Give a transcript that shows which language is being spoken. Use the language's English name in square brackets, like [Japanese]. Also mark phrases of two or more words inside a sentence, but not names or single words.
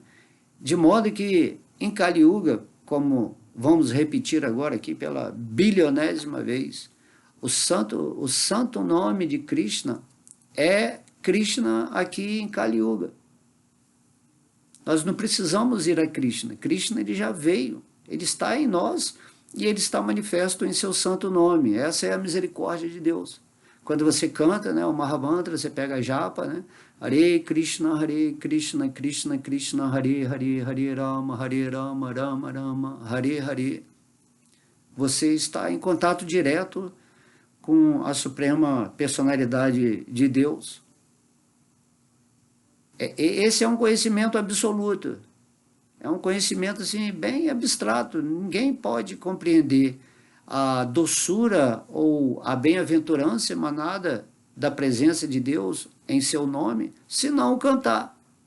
[Portuguese] De modo que, em Kali Yuga, como vamos repetir agora aqui pela bilionésima vez, o santo nome de Krishna é Krishna aqui em Kali Yuga. Nós não precisamos ir a Krishna. Krishna ele já veio, ele está em nós e ele está manifesto em seu santo nome. Essa é a misericórdia de Deus. Quando você canta, né, o Mahamantra, você pega a japa, né? [Sanskrit] Hare Krishna, Krishna Krishna, Hare Hare, Hare Rama, Rama Rama, Hare Hare. [Portuguese] Você está em contato direto com a suprema personalidade de Deus. Esse é um conhecimento absoluto. É um conhecimento assim, bem abstrato. Ninguém pode compreender a doçura ou a bem-aventurança emanada da presença de Deus em seu nome, se não cantar.